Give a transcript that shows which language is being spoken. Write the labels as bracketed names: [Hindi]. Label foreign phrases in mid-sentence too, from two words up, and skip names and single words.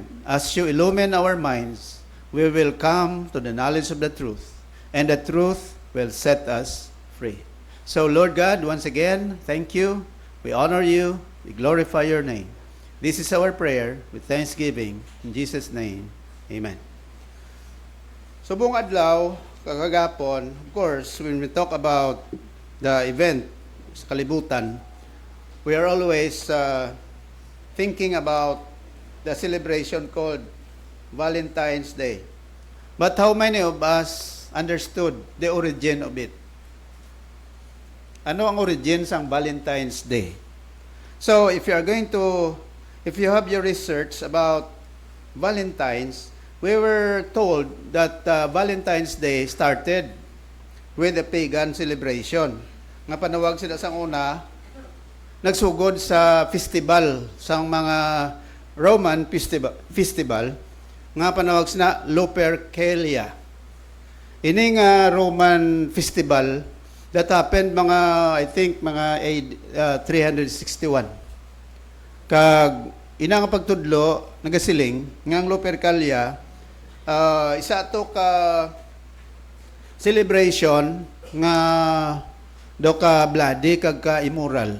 [English] As you illumine our minds, we will come to the knowledge of the truth, and the truth will set us free. So, Lord God, once again, thank you. We honor you. We glorify your name. This is our prayer with thanksgiving. In Jesus' name, amen. So, [Hiligaynon] buong adlaw, kagagapon, [English] of course, when we talk about the event [Hiligaynon] sa kalibutan, [English] we are always thinking about the celebration called Valentine's Day. But how many of us understood the origin of it? [Hiligaynon] Ano ang origin sa Valentine's Day? [English] So, if you have your research about Valentine's, we were told that Valentine's Day started with a pagan celebration. [Hiligaynon] Nga panawag sila sa una, nagsugod sa festival, sa mga [English] Roman festival, [Hiligaynon] nga panawag sila Lupercalia. Ini nga [English] Roman festival that happened I think mga 361. [Hiligaynon] Kag ina nga pagtudlo nagasiling nga ang Lupercalia isa to ka celebration nga do ka bloody kag ka immoral.